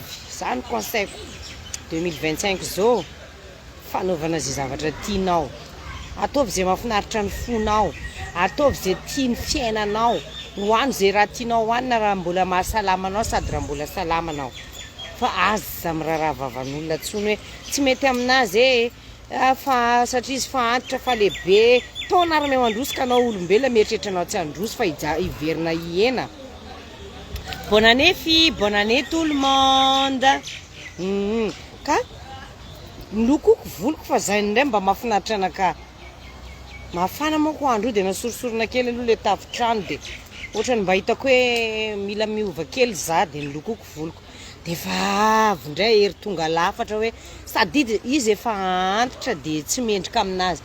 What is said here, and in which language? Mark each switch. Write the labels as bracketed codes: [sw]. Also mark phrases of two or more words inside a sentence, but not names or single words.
[mg] Zany conseil 2025 zao, fanaovana zay zavatra tianao, ataovy zay mahafinaritra ny fonao, ataovy zay tia ny fiainanao, hoany zay raha tianao hoanina raha mbola mahasalama anao sady raha mbola salama anao. Fa aza miraharaha vavan'olona tsony hoe tsy mety aminazy fa satria izy fa antitra fa lehibe, taona ary mandroso ka anao olombelona mieritreritra anao tsy androso fa hiverina hiena. [fr] Bonne année fille, bonne année tout le monde. [mg] Ka nolokoko voloko fa zay indray mba mahafinaritra anaka. Mafana manko andro de nasorosorona kely aloha le tafitrano de ohatrany mba hitako hoe mila miova kely za de nolokoko voloko. De fa avy indray hery tonga lafatra hoe sady izy efa antitra de tsy mendrika aminazy.